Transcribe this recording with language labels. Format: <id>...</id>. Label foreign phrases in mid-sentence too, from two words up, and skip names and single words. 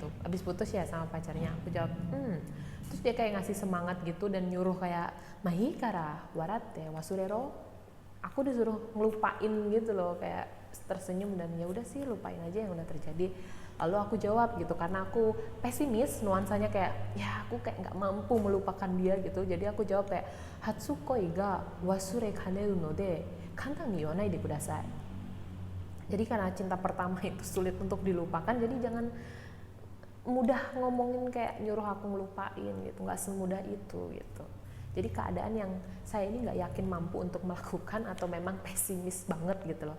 <id>Abis putus ya sama pacarnya. Aku jawab, Terus dia kayak ngasih semangat gitu dan nyuruh kayak</id> <ja>まひから笑って忘れろ.</ja> <id>Aku disuruh ngelupain gitu loh, kayak tersenyum dan ya udah sih lupain aja yang udah terjadi. Lalu aku jawab gitu, karena aku pesimis, nuansanya kayak ya aku kayak nggak mampu melupakan dia gitu. Jadi aku jawab kayak</id> <ja>初恋が忘れかねるので簡単に言わないでください.</ja> <id>Jadi karena cinta pertama itu sulit untuk dilupakan, jadi jangan mudah ngomongin kayak nyuruh aku ngelupain gitu, nggak semudah itu gitu. Jadi keadaan yang saya ini nggak yakin mampu untuk melakukan atau memang pesimis banget gitu loh.</id>